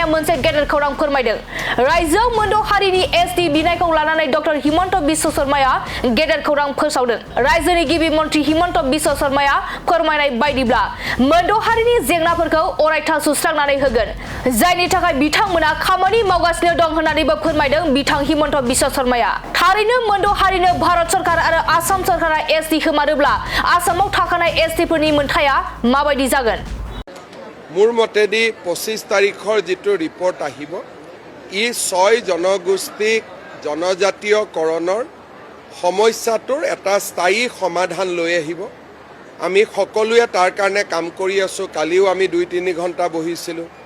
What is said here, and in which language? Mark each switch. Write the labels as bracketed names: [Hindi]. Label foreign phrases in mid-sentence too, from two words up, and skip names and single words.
[Bodo] मोनसे गेदेर खौरां फोरमायदों रायजोआव मोनद' हारिनि एसटी बिनायखौ लानानै डक्टर हिमन्त बिश्व शर्माया गेदेर खौरां फोसावदों रायजोनि गिबि मन्थ्रि हिमन्त बिश्व शर्माया फोरमायनाय बायदिब्ला मोनद' हारिनि जेंनाफोरखौ अरायथा सुस्रांनानै होगोन जायनि थाखाय बिथांमोना खामानि मावगासिनो दं होननानैबो फोरमायदों बिथां हिमन्त बिश्व शर्माया थारैनो मोनद' हारिनो भारत सरकार आरो आसाम सरकारा एसटी होमारोब्ला आसामाव थाखानाय एसटीफोरनि मोनथाया माबायदि जागोन [Assamese] মোৰ মতেদি 25 তাৰিখৰ যিটো ৰিপৰ্ট আহিব ই 6 জনগোষ্ঠীক জনজাতীয়কৰণৰ সমস্যাটোৰ এটা স্থায়ী সমাধান লৈ আহিব আমি সকলোৱে তাৰ কাৰণে কাম কৰি আছো কালিও আমি 2-3 ঘণ্টা বহিছিলোঁ